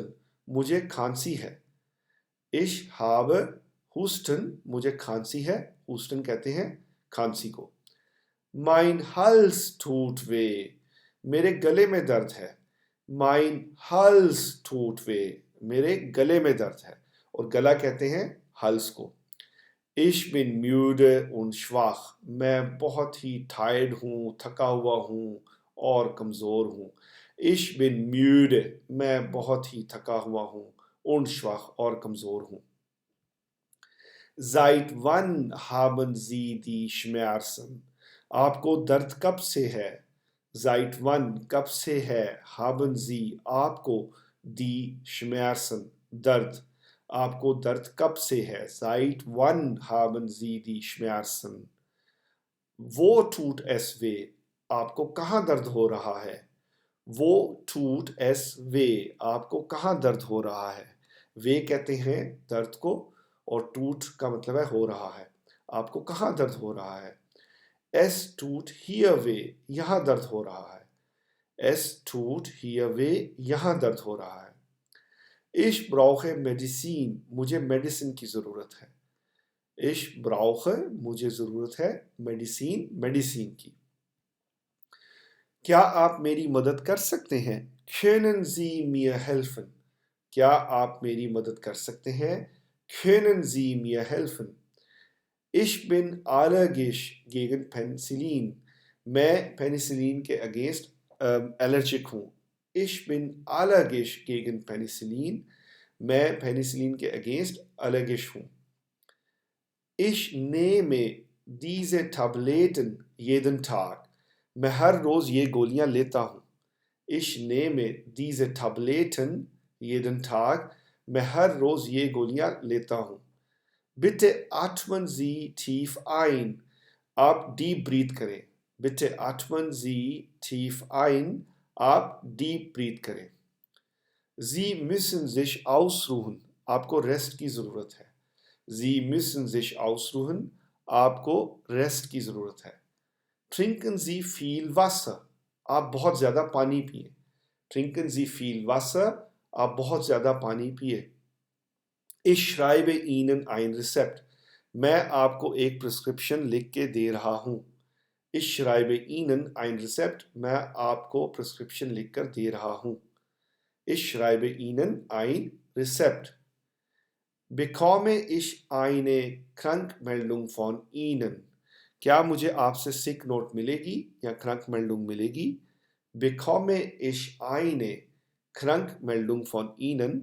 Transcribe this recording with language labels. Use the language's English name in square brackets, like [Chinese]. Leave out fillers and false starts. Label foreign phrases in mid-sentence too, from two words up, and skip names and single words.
[Hindi] मुझे खांसी है। [German] Ich habe Husten. [Hindi] मुझे खांसी है। Husten कहते हैं खांसी को। [German] Mein Hals tut weh. [Hindi] मेरे गले में दर्द है। [German] Mein Hals tut weh. [Hindi] मेरे गले में दर्द है। और गला कहते हैं हल्स को। [German] Ich bin müde und schwach. [Hindi] मैं बहुत ही टायर्ड हूँ, थका हुआ हूँ और कमज़ोर हूँ। [German] Ich bin müde. [Hindi] मैं बहुत ही थका हुआ हूँ। [German] Und schwach [Hindi] और कमज़ोर हूँ। [German] Seit wann haben Sie die Schmerzen? [Hindi] आपको दर्द कब से है? [German] Seit wann [Hindi] कब से है? [German] Haben Sie [Hindi] आपको [German] die Schmerzen [Hindi] दर्द, आपको दर्द कब से है? [German] Seit wann haben Sie die Schmerzen? Wo tut es weh? [Hindi] आपको कहाँ दर्द हो रहा है? [German] Wo tut es weh? [Hindi] आपको कहाँ दर्द हो रहा है? वे कहते हैं दर्द को, और टूट का मतलब है हो रहा है। आपको कहाँ दर्द हो रहा है? [German] Es tut hier weh. [Hindi] यहाँ दर्द हो रहा है। [German] Es tut hier weh. [Hindi] यहाँ दर्द हो रहा है। [German] Ich brauche Medizin. [Hindi] मुझे मेडिसिन की ज़रूरत है। [German] Ich brauche [Hindi] मुझे ज़रूरत है मेडिसिन, मेडिसिन की। क्या आप मेरी मदद कर सकते हैं? [German] Können Sie mir helfen? [Hindi] क्या आप मेरी मदद कर सकते हैं? [German] Können Sie mir helfen? Ich bin allergisch gegen Penicillin. [Hindi] मैं पेनिसिलिन के अगेंस्ट एलर्जिक हूँ। [German] Ich bin allergisch gegen Penicillin. [Hindi] मैं पेनिसिलिन के अगेंस्ट allergisch हूँ। [German] Ich nehme diese Tabletten jeden Tag. [Hindi] मैं हर रोज़ ये गोलियाँ लेता हूँ। [German] Ich nehme diese Tabletten jeden Tag. [Hindi] मैं हर रोज़ ये गोलियाँ लेता हूँ। [German] Bitte atmen Sie tief ein. [Hindi] आप [English] deep breath [Hindi] करें। [German] Bitte atmen Sie tief ein. [Hindi] आप [English] deep breath [Hindi] करें। [German] Sie müssen sich ausruhen. [Hindi] आपको रेस्ट की ज़रूरत है। [German] Sie müssen sich ausruhen. [Hindi] आपको रेस्ट की ज़रूरत है। [German] Trinken Sie viel Wasser. [Hindi] आप बहुत ज़्यादा पानी पिए। [German] Trinken Sie viel Wasser. [Hindi] आप बहुत ज़्यादा पानी पिए। [German] Ich schreibe Ihnen ein Rezept. [Hindi] मैं आपको एक प्रिस्क्रिप्शन लिख के दे रहा हूँ। [German] Ich schreibe Ihnen ein Rezept. [Hindi] मैं आपको प्रिस्क्रिप्शन लिख कर दे रहा हूँ। [German] Ich schreibe Ihnen ein Rezept. Bekomme ich eine Krankmeldung von Ihnen? [Hindi] क्या मुझे आपसे [English] sick note [Hindi] मिलेगी या Krankmeldung मिलेगी? [German] Bekomme ich eine Krankmeldung von Ihnen?